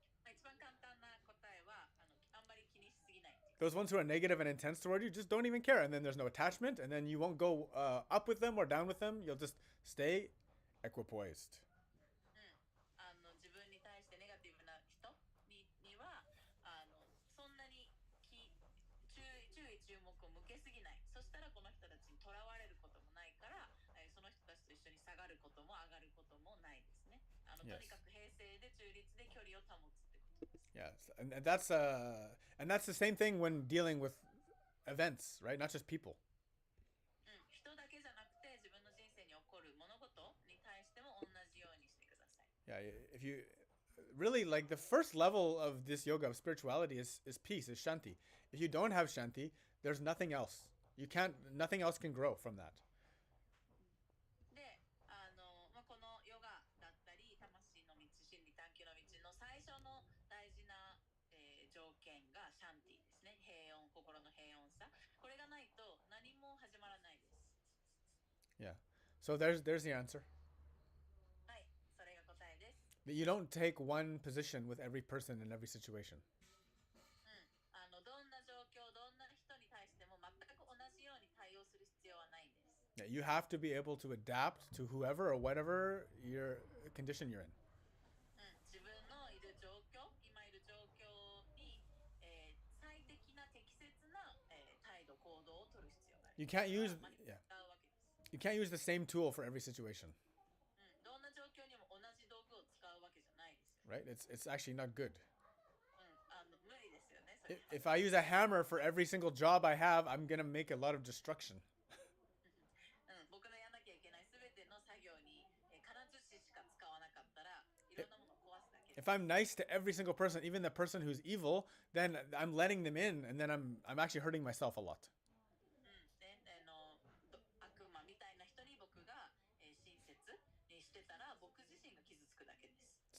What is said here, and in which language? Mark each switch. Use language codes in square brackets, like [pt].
[ja] 一番簡単な答えはあんまり気にしすぎない。 [en] Those ones who are negative and intense toward you, just don't even care, and then there's no attachment, and then you won't go up with them or down with them. You'll just stay equipoised. [ja] 自分に対してネガティブな人にはそんなに注意注目を向けすぎない。そしたらこの人たちにとらわれることもないから、その人たちと一緒に下がることも上がることもないですね。とにかく平静で中立で距離を保つってことです。 [en] Yes, and that's the same thing when dealing with events, right? Not just people. [ja] 人だけじゃなくて自分の人生に起こる物事に対しても同じようにしてください。 [en] Yeah, if you really like the first level of this yoga of spirituality is peace, is shanti. If you don't have shanti, there's nothing else. Nothing else can grow from that. [ja] で、このヨガだったり魂の道、心理探求の道の最初の大事な、条件がシャンティですね。平穏、心の平穏さ。これがないと何も始まらないです。 [en] Yeah. So there's the answer. [ja] はい、それが答えです。 [en] That you don't take one position with every person in every situation. [ja] どんな状況、どんな人に対しても全く同じように対応する必要はないんです。 [en] Yeah, you have to be able to adapt to whoever or whatever your condition you're in. [ja] 自分のいる状況、今いる状況に、最適な適切な、態度、行動を取る必要があります。 [en] You can't use [ja] 使うわけです。 [en] you can't use the same tool for every situation, [ja] どんな状況にも同じ道具を使うわけじゃないですよ。 [en] right? It's actually not good. [ja] 無理ですよね。それは [en] If I use a hammer for every single job I have, I'm gonna make a lot of destruction. [ja] 僕のやらなきゃいけないすべての作業に、金槌しか使わなかったらいろんなものを壊すだけです。 [en] If I'm nice to every single person, even the person who's evil, then I'm letting them in, and then I'm actually hurting myself a lot. [ja] で悪魔みたいな人に僕が、親切にしてたら僕自身が傷つくだけです。